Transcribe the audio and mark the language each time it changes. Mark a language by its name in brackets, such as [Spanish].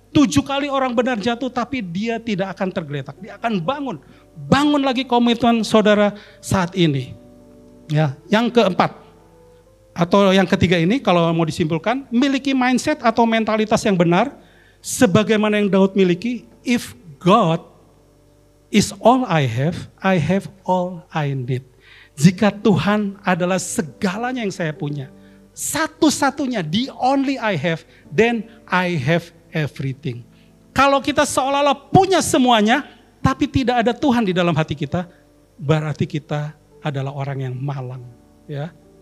[Indonesian] 7 kali orang benar jatuh, tapi dia tidak akan tergeletak. Dia akan bangun. Bangun lagi komitmen saudara saat ini. Ya, yang keempat atau yang ketiga ini kalau mau disimpulkan, miliki mindset atau mentalitas yang benar sebagaimana yang Daud miliki. [English] If God is all I have all I need. [Indonesian] Jika Tuhan adalah segalanya yang saya punya, satu-satunya, [English] the only I have, then I have everything. [Indonesian] Kalau kita seolah-olah punya semuanya, tapi tidak ada Tuhan di dalam hati kita, berarti kita adalah orang yang malang, ya.